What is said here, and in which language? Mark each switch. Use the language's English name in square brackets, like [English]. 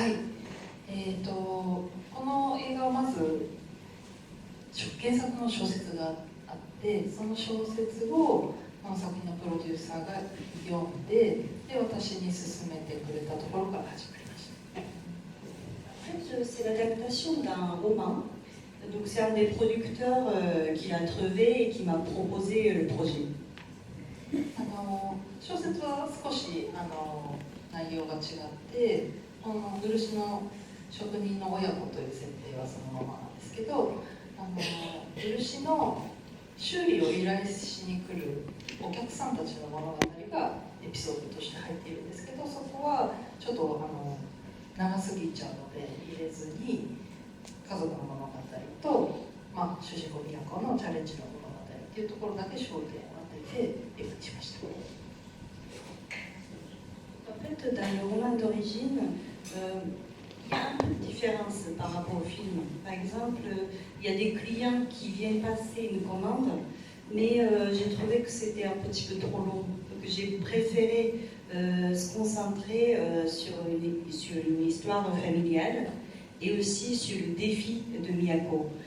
[Japanese] はい、この映画はまず原作の小説があって、その小説をこの作品のプロデューサーが読んで、私に勧めてくれたところから始まりました。 [French] En fait, c'est l'adaptation d'un roman. Donc c'est un des producteurs qui l'a trouvé et qui m'a proposé le projet. [Japanese] 小説は少し内容が違って、この漆の職人の親子という設定はそのままなんですけど、漆の修理を依頼しに来るお客さんたちの物語がエピソードとして入っているんですけど、そこはちょっと長すぎちゃうので入れずに、家族の物語と、主人公宮子のチャレンジの物語っていうところだけ焦点を当てて映画にしました。 [French] En fait, dans le roman d'origine, il y a un peu de différence par rapport au film. Par exemple, il y a des clients qui viennent passer une commande, mais j'ai trouvé que c'était un petit peu trop long. Donc j'ai préféré se concentrer sur une histoire familiale et aussi sur le défi de Miyako.